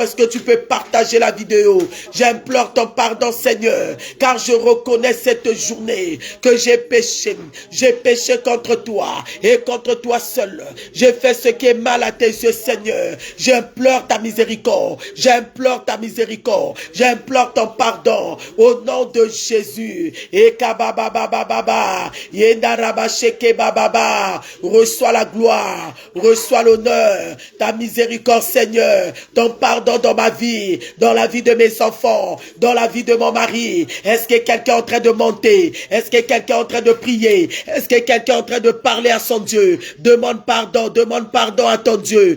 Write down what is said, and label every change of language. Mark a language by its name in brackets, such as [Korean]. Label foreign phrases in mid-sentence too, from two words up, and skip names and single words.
[French] Est-ce que tu peux partager la vidéo? J'implore ton pardon, Seigneur, car je reconnais cette journée que j'ai péché. J'ai péché contre toi et contre toi seul. J'ai fait ce qui est mal à tes yeux, Seigneur. J'implore ta miséricorde. J'implore ta miséricorde. J'implore ton pardon au nom de Jésus. Et kabababababa. Yendarabasheke bababa. Reçois la gloire. Reçois l'honneur. Ta miséricorde, Seigneur. Ton pardon dans ma vie. Dans la vie de mes enfants. Dans la vie de mon mari. Est-ce que quelqu'un est en train de monter? Est-ce que quelqu'un est en train de prier? Est-ce que quelqu'un est en train de parler à son Dieu? Demande pardon à ton Dieu.